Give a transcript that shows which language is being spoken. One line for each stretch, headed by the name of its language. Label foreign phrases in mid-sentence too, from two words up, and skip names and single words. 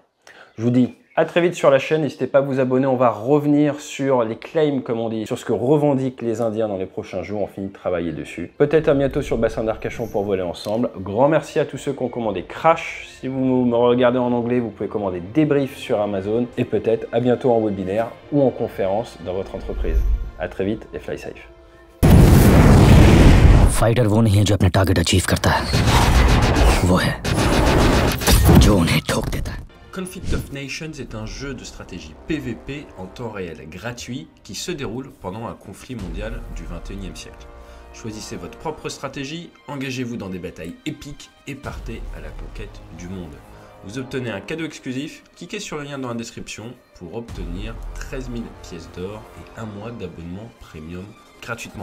French: Je vous dis à très vite sur la chaîne, n'hésitez pas à vous abonner, on va revenir sur les claims comme on dit, sur ce que revendiquent les Indiens dans les prochains jours, on finit de travailler dessus. Peut-être à bientôt sur le bassin d'Arcachon pour voler ensemble. Grand merci à tous ceux qui ont commandé Crash, si vous me regardez en anglais, vous pouvez commander Débrief sur Amazon et peut-être à bientôt en webinaire ou en conférence dans votre entreprise. À très vite et
English: fly safe.
Hindi: फाइटर वो नहीं है जो अपना
English: target achieve
Hindi: करता है, वो है जो उन्हें ठोक देता है.
French: Conflict of Nations est un jeu de stratégie PVP en temps réel gratuit qui se déroule pendant un conflit mondial du 21e siècle. Choisissez votre propre stratégie, engagez-vous dans des batailles épiques et partez à la conquête du monde. Vous obtenez un cadeau exclusif, cliquez sur le lien dans la description pour obtenir 13 000 pièces d'or et un mois d'abonnement premium gratuitement.